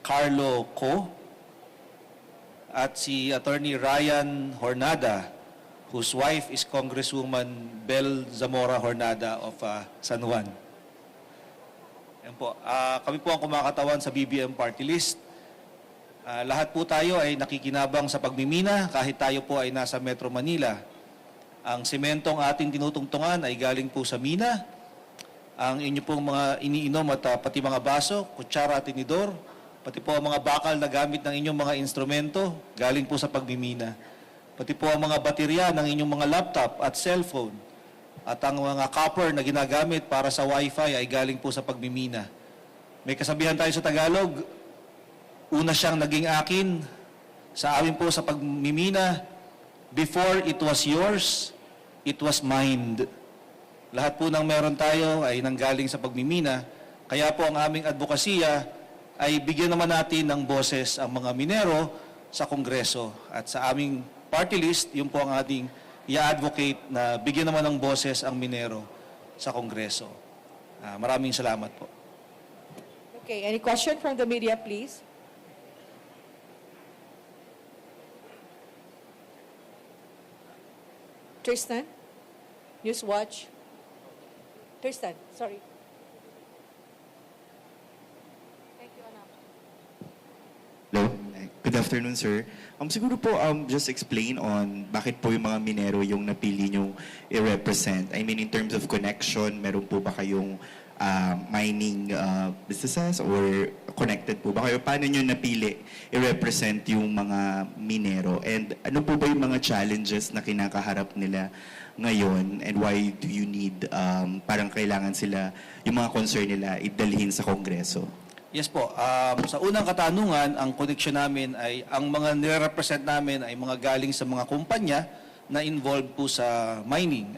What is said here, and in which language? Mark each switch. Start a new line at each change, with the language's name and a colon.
English: Carlo Co at si Attorney Ryan Hornada, whose wife is Congresswoman Bel Zamora Hornada of San Juan.
Filipino: Yan po. Kami po ang kumakatawan sa BBM Party List. Lahat po tayo ay nakikinabang sa pagmimina kahit tayo po ay nasa Metro Manila. Ang sementong ating tinutungtungan ay galing po sa mina. Ang inyo pong mga iniinom at pati mga baso, kutsara at tinidor, pati po ang mga bakal na gamit ng inyong mga instrumento, galing po sa pagmimina. Pati po ang mga baterya ng inyong mga laptop at cellphone at ang mga copper na ginagamit para sa wifi ay galing po sa pagmimina. May kasabihan tayo sa Tagalog, una siyang naging akin, sa amin po sa pagmimina,
English: before it was yours, it was mine.
Filipino: Lahat po ng meron tayo ay nanggaling sa pagmimina, kaya po ang aming advokasya ay bigyan naman natin ng boses ang mga minero sa Kongreso. At sa aming party list, yun po ang ating i-advocate na bigyan naman ng boses ang minero sa Kongreso. Maraming salamat po.
English: Okay, any question from the media, please? Tristan? Newswatch? Tristan, sorry. Thank you, Anak. Hello. Good afternoon, sir.
Filipino: Siguro po,
English: just explain on
Filipino: bakit po yung mga minero yung napili nyo i-represent.
English: I mean, in terms of connection,
Filipino: meron po ba kayong mining businesses or connected po ba kayo? Paano nyo napili i-represent yung mga minero? And ano po ba yung mga challenges na kinakaharap nila ngayon?
English: And why do you need,
Filipino: parang kailangan sila, yung mga concern nila, idalhin sa Kongreso? Yes po. Sa unang katanungan, ang connection namin ay, ang mga nire-represent namin ay mga galing sa mga kumpanya na involved po sa mining.